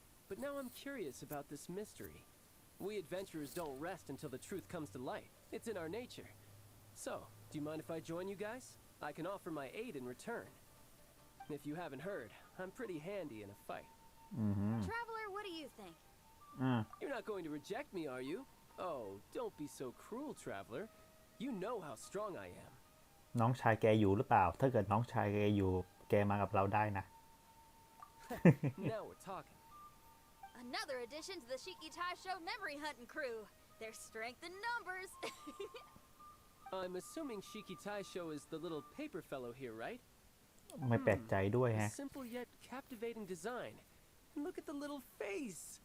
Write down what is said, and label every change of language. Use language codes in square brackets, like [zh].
[en] But now I'm curious about this mystery. We adventurers don't rest until the truth comes to light. It's in our nature. So, do you mind if I join you guys? I can offer my aid in return. If you haven't heard, I'm pretty handy in a fight. Traveler, what do you think? You're not going to reject me, are you? Oh, don't be so cruel, traveler. You know how strong I am. [th] น้องชายแกอยู่หรือเปล่าถ้าเกิดน้องชายแกอยู่แกมากับเราได้นะ [en] Now we're talking. Another addition to the Shiki Taisho memory hunting crew. There's strength in numbers. I'm assuming Shiki Taisho is the little paper fellow here, right? [th] ไม่แปลกใจด้วย [en] A ฮะ simple yet captivating design. And look at the little face.